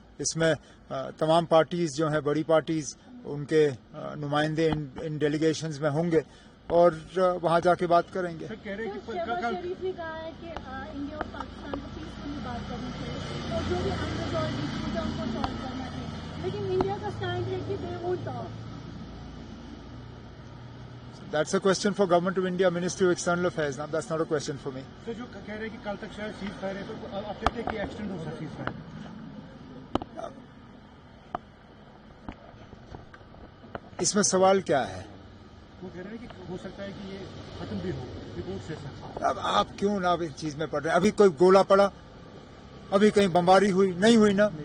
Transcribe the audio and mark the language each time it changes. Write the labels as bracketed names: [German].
[Urdu] اس میں تمام پارٹیز جو ہیں بڑی پارٹیز ان کے نمائندے ان ڈیلیگیشنز میں ہوں گے اور وہاں جا کے بات کریں گے. شہباز شریف نے کہا ہے کہ انڈیا اور پاکستان کو پیسفلی بات کرنی چاہیے اور جو بھی انریزالوڈ ایشوز ہیں ان کو سالو کرنا چاہیے, لیکن انڈیا کا اسٹینڈ ہے کہ [English] They won't talk. That's a question for Government of India, Ministry of External Affairs. Now, that's not a question for me. [Urdu] سر جو کہہ رہے ہیں کہ کل تک شاید سیز فائر ہے تو آپ کہتے ہیں کہ ایکسٹینڈ ہو سکتا ہے سیز فائر. اس میں سوال کیا ہے؟ وہ کہہ رہے ہیں کہ ہو سکتا ہے کہ یہ ختم بھی ہو رپورٹ سے سر. اب آپ کیوں نہ اس چیز میں پڑ رہے ہیں؟ ابھی کوئی گولہ پڑا, ابھی کہیں بمباری ہوئی نہیں ہوئی نا.